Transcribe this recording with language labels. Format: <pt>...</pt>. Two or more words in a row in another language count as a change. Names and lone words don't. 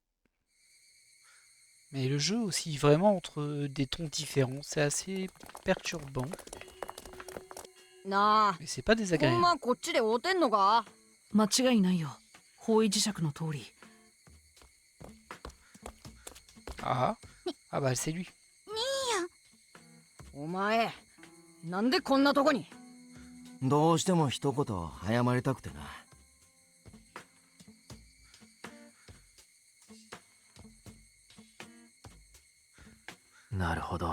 <fr>Mais le jeu aussi, vraiment entre des tons différents, c'est assez perturbant.</fr> <ja>なあ、</ja> <fr>Mais c'est pas</fr> <ja>ほん</ja> <fr>désagréable.</fr> <ja>まこっちで会うてんのか？間違いないよ。方位磁石の通り。</ja> <fr>Ah, ah bah c'est lui.</fr> <ja>お前、なんでこんなとこに？どうしても一言謝りたくてな。なるほど。</ja>